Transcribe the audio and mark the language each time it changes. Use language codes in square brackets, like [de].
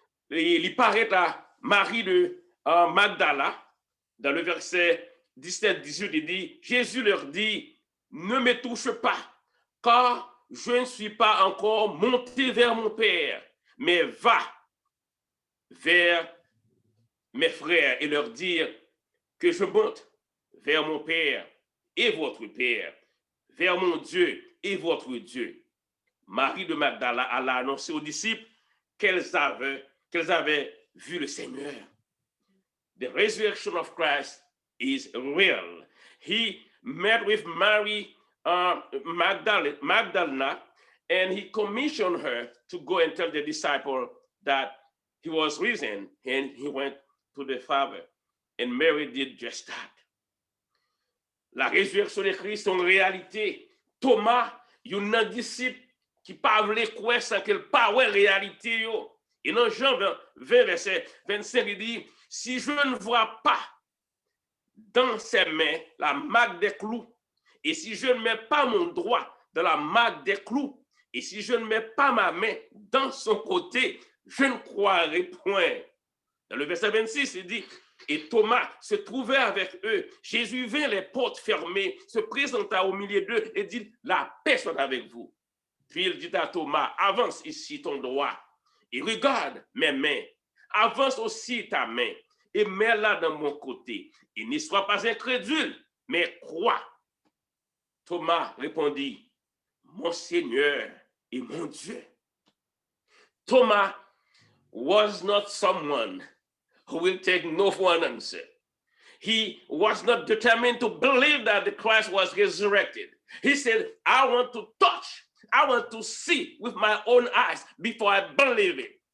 [fr] Il paraît à Marie de Magdala, dans le verset 17-18, il dit, Jésus leur dit, ne me touche pas, car je ne suis pas encore monté vers mon Père, mais va vers mes frères et leur dire que je monte vers mon Père et votre Père, vers mon Dieu et votre Dieu. Marie de Magdala alla annoncer aux disciples qu'elles avaient vu le Seigneur. [en] The resurrection of Christ is real. He met with Mary Magdalena, and he commissioned her to go and tell the disciple that he was risen, and he went to the Father. And Mary did just that. [fr] La résurrection de Christ est une réalité. Thomas, il y a un disciple qui parlait quoi sans qu'il parle réalité. Et dans Jean 20, verset 25, il dit, si je ne vois pas dans ses mains la marque des clous, et si je ne mets pas mon doigt dans la marque des clous, et si je ne mets pas ma main dans son côté, je ne croirai point. Dans le verset 26, il dit, et Thomas se trouvait avec eux. Jésus vint les portes fermées, se présenta au milieu d'eux et dit, la paix soit avec vous. Puis il dit à Thomas, avance ici ton doigt et regarde mes mains. Avance aussi ta main et mets-la dans mon côté. Et ne sois pas incrédule, mais crois. Thomas répondit, mon Seigneur et mon Dieu. [en] Thomas was not someone who will take no for an answer. He was not determined to believe that the Christ was resurrected. He said, I want to touch, I want to see with my own eyes before I believe it.